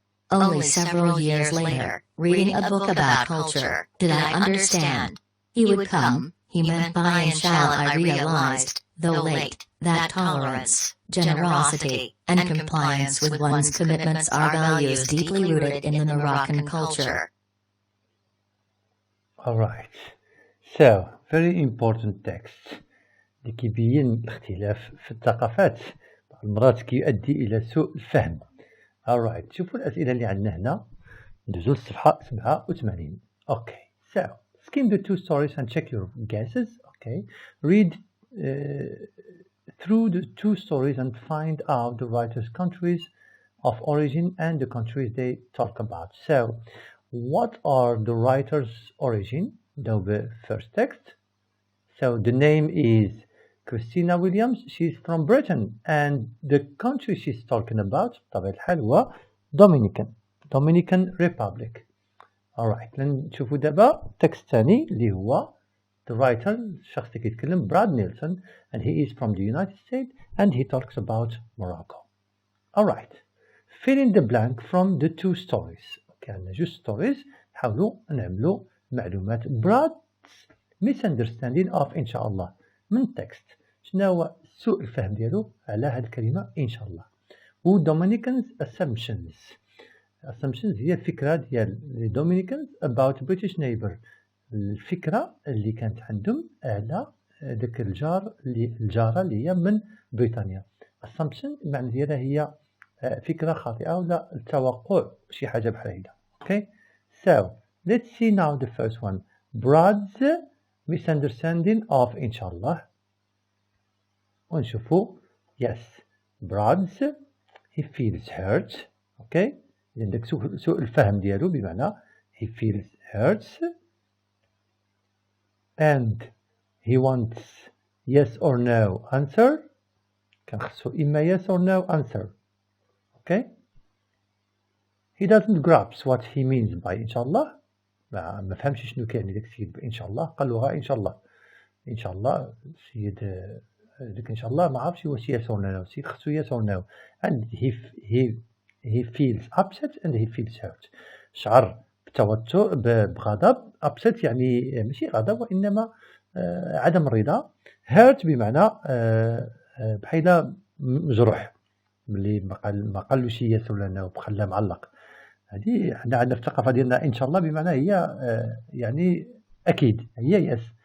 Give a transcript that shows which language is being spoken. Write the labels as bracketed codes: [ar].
[en] Only several years later, reading a book about culture, did I understand. He would come, he meant by inshallah. I realized, though late, that tolerance, generosity, and compliance with one's commitments are values deeply rooted in the Moroccan culture. Alright, so very important text [ar] اللي كيبين الاختلاف في الثقافات بعض المرات كيؤدي إلى سوء الفهم. Alright, شوفوا الأسئلة اللي عندنا هنا ندوزو للصفحة 87. [en] Okay, so skim the two stories and check your guesses. Okay, read through the two stories and find out the writer's countries of origin and the countries they talk about. So, what are the writer's origin? The first text. So the name is Christina Williams. She's from Britain, and the country she's talking about [ar] بطبيعة الحال هو [en] Dominican Republic. Alright, [ar] نشوفوا دابا [en] text ثاني [ar] اللي هو [en] the writer [ar] الشخص اللي كيتكلم [en] Brad Nelson, and he is from the United States and he talks about Morocco. Alright, fill in the blank from the two stories. [ar] Okay, عندنا جوج stories نحاولوا نعملوا معلومات. [en] Brad's misunderstanding of إن شاء الله من text. [ar] شنو هو سوء الفهم ديالو على هذه الكلمة إن شاء الله. و Dominicans assumptions هي الفكرة ديال Dominicans about British neighbor. الفكرة اللي كانت عندهم على ذاك الجارة اللي هي من بريطانيا. assumption المعنى ديالها هي فكرة خاطئة ولا التوقع شي حاجة بحال هيدا. [en] Okay, so let's see now the first one. Brad's misunderstanding of إن شاء الله. ونشوفوا yes, Brad's he feels hurt. [ar] Okay, عندك سوء الفهم ديالو بمعنى [en] he feels hurts. and he wants yes or no answer [ar] كنخصو إما [en] yes or no answer. Okay. He doesn't grasp what he means by إن شاء الله. [ar] ما فهمش شنو كاين داك السيد إن شاء الله، قال له غا إن شاء الله. إن شاء الله السيد ديك إن شاء الله ما عرفش واش [en] yes or no. [ar] السيد خصو [en] yes or no. And he feels upset and he feels hurt. [ar] شعر بتوتر بغضب. upset يعني ماشي غضب وإنما عدم الرضا. hurt بمعنى بحال مجروح ملي ما قالوش yes ولا no بخلاه معلق. هذه حنا عندنا في الثقافة ديالنا إن شاء الله بمعنى هي يعني أكيد هي yes.